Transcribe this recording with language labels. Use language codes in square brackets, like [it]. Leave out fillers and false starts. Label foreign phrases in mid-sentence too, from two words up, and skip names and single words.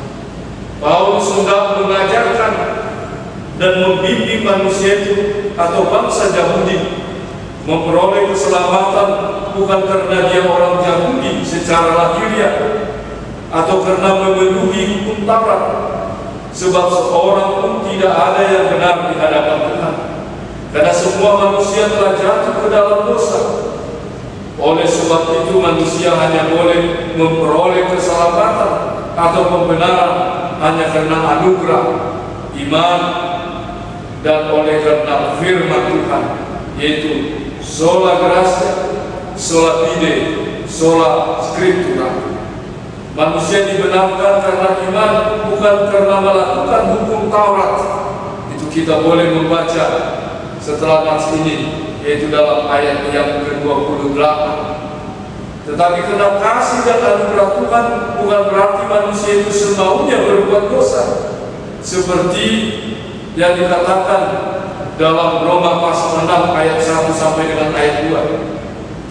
[id] Paulus hendak mengajarkan dan membimbing manusia itu atau bangsa Yahudi memperoleh keselamatan bukan karena dia orang Yahudi secara lahiriah atau karena memenuhi hukum Taurat, sebab seorang pun tidak ada yang benar di hadapan Tuhan, karena semua manusia telah jatuh ke dalam dosa. Oleh sebab itu manusia hanya boleh memperoleh keselamatan atau pembenaran hanya karena anugerah, iman, dan oleh karena firman Tuhan, yaitu [la] sola gratia, sola fide, sola scriptura. [id] Manusia dibenarkan karena iman, bukan karena melakukan hukum Taurat. Itu kita boleh membaca setelah nats ini, yaitu dalam ayat yang ke-28. Tetapi karena kasih dan anugerah Tuhan, bukan berarti manusia itu semaunya berbuat dosa, seperti yang dikatakan dalam Roma pasal 6 ayat 1 sampai dengan ayat 2.